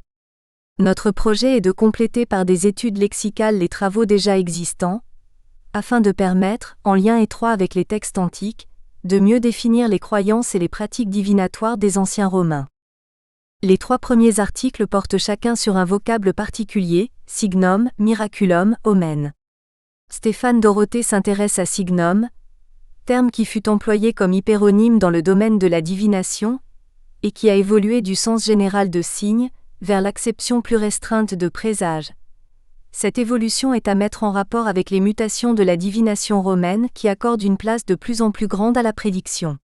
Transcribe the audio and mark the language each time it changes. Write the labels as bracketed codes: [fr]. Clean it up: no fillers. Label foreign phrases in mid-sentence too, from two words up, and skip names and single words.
[fr] Notre projet est de compléter par des études lexicales les travaux déjà existants, afin de permettre, en lien étroit avec les textes antiques, de mieux définir les croyances et les pratiques divinatoires des anciens Romains. Les 3 premiers articles portent chacun sur un vocable particulier, [la] signum, miraculum, omen. [fr] Stéphane Dorothée s'intéresse à signum, terme qui fut employé comme hyperonyme dans le domaine de la divination, et qui a évolué du sens général de signe, vers l'acception plus restreinte de présage, Cette évolution est à mettre en rapport avec les mutations de la divination romaine qui accordent une place de plus en plus grande à la prédiction.